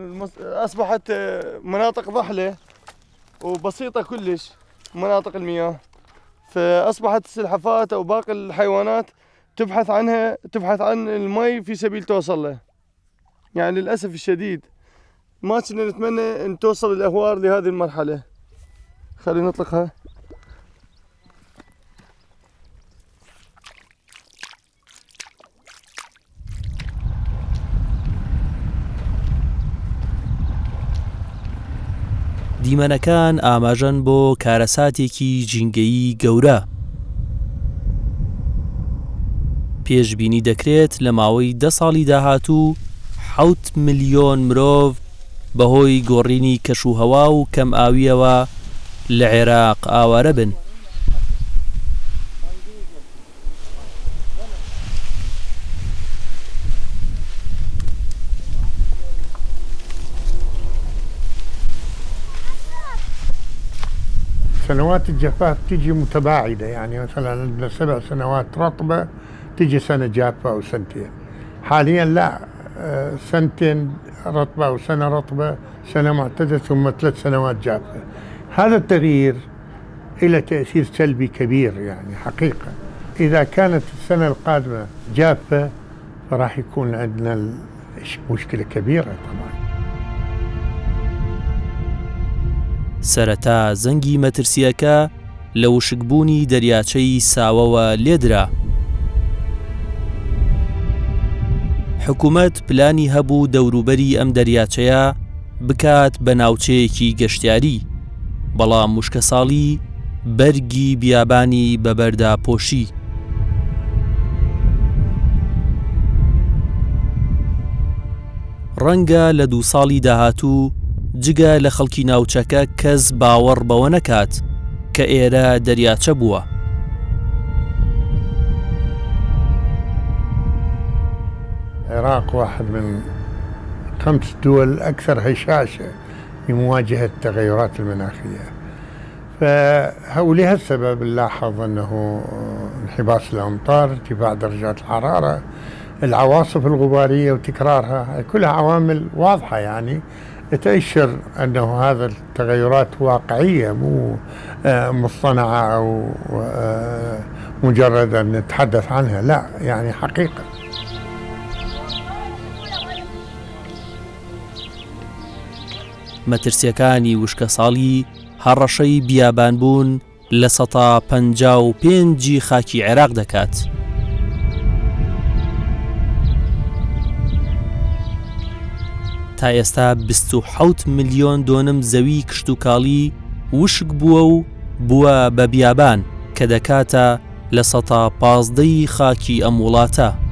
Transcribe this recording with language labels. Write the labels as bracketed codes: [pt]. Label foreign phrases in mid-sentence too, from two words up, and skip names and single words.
[ar] شوف اصبحت مناطق ضحله وبسيطة كلش مناطق المياه، فأصبحت السلحفاة أو باقي الحيوانات تبحث عن المي في سبيل توصل له. يعني للأسف الشديد ما كنا نتمنى أن توصل الأهوار لهذه المرحلة. خلينا نطلقها. [ckb] دیمەنەکان ئاماژەن بۆ کارەساتێکی جینگەیی گەورە. پێشبینی دەکرێت لە ماوەی 10 ساڵی داهاتوو 7 ملیۆن مرۆڤ بەهۆی گۆڕینی کەشوهەوا و کەم ئاویەوە لە عێراق ئاوارە بن. [ar] سنوات الجفاف تجي متباعدة، يعني مثلا عندنا 7 سنوات رطبة تجي سنة جافة أو سنتين. حاليا لا، 2 رطبة أو سنة رطبة، سنة معتدلة، ثم 3 سنوات جافة. هذا التغيير له تأثير سلبي كبير يعني حقيقة. إذا كانت السنة القادمة جافة فراح يكون عندنا مشكلة كبيرة طبعا. [ckb] سەرەتا زەنگی مەترسیەکە لە وشکبوونی دەریاچەی ساوەوە لێدرا. حکوومەت پلانی هەبوو دەوروبەری ئەم دەریاچەیە بکات بە ناوچەیەکی گەشتیاری، بەڵام موشکە ساڵی بەرگی بیابانی بەبەردا پۆشی. ڕەنگە لە 2 ساڵی داهاتوو جگە لە خەڵکی ناوچەکە کەس باوەڕ بەوە نەکات کە ئێرە دەریاچە بووە. [ar] العراق واحد من 5 دول أكثر هشاشة في مواجهة التغيرات المناخية، ولهالسبب نلاحظ أنه انحباس الأمطار، ارتفاع درجات الحرارة، العواصف الغبارية وتكرارها، كلها عوامل واضحة يعني تؤشر أنه هذا التغيرات واقعية مو مصطنعة أو مجرد أن نتحدث عنها، لا يعني حقيقة. [ckb] مەترسیەکانی وشکە ساڵی هەڕەشەی بیابانبوون لە 155 خاکی عێراق دەکات. تا ئێستا 27 ملیۆن دۆنم زەوی کشت و کاڵی وشک بووە و بووە بە بیابان کە دەکاتە لە 115 خاکی ئەم وڵاتە.